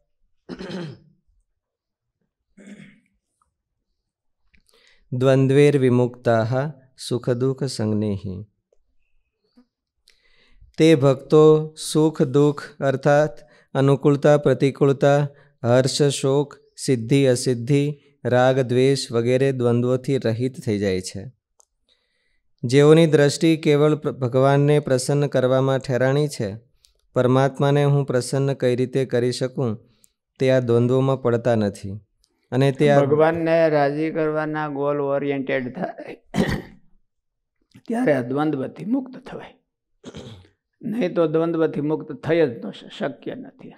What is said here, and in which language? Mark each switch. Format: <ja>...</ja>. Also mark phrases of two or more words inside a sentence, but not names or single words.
<sa>द्वंद्वैर्विमुक्ताः सुखदुःख संज्ञैः।</sa> <gu>તે ભક્તો સુખ દુખ અર્થાત અનુકૂળતા પ્રતિકૂળતા, હર્ષ શોક, સિદ્ધિ અસિદ્ધિ, રાગ દ્વેષ વગૈરહ દ્વંદ્વોથી રહિત થઈ જાય છે। જેઓની દ્રષ્ટિ કેવળ ભગવાનને પ્રસન્ન કરવામાં ઠેરાણી છે, પરમાત્માને હું પ્રસન્ન કઈ રીતે કરી શકું તે આ દ્વંદ્વોમાં પડતા નથી અને તે ભગવાનને રાજી કરવાના</gu> <en>goal oriented</en> <gu>થાય ત્યારે આ દ્વંદ્વથી મુક્ત થવાય, નહીં તો દ્વંદ્વથી મુક્ત થઈ જ ન શક્ય નથી।</gu>